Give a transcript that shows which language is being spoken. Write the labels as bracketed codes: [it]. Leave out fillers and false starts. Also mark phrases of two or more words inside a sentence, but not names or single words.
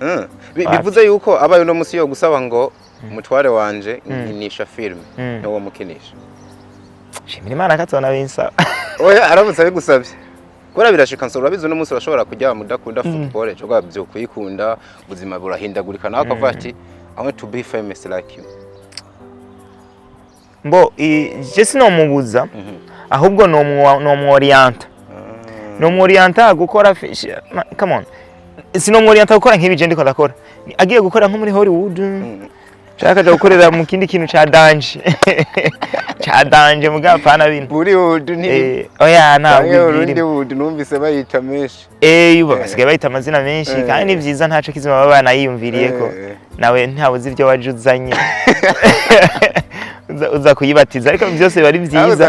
[rn] bivuze yuko abaye no musi yo gusaba ngo umutware wanje nkinisha film n'uwo mukinisha shimira Imana katona binsaba oya aramutse abigusabye kora birashika Nsoro urabizi no musi urashobora kujya mudakunda football cyo byo kuyikunda ubuzima burahindagurika nawe akavuga ati [en] I want to be famous like you [rn] mbo je sinomubuza ahubwo no mworienta no mworienta gukora [en] come on [rn] sino mworienta gukora nk'ibije ndiko ndakora agiye gukora nko muri Hollywood shaka gukorera mu kindi kintu ca danje mugapana bintu Hollywood ni oya na Hollywood numvise bayita menshi yuba basigaye bayita amazina menshi kandi ni vyiza ntaco kizima baba banayiyumviriye ko nawe ntabuzi ibyo wajuzanye uza kuyibatiza ariko byose bari byiza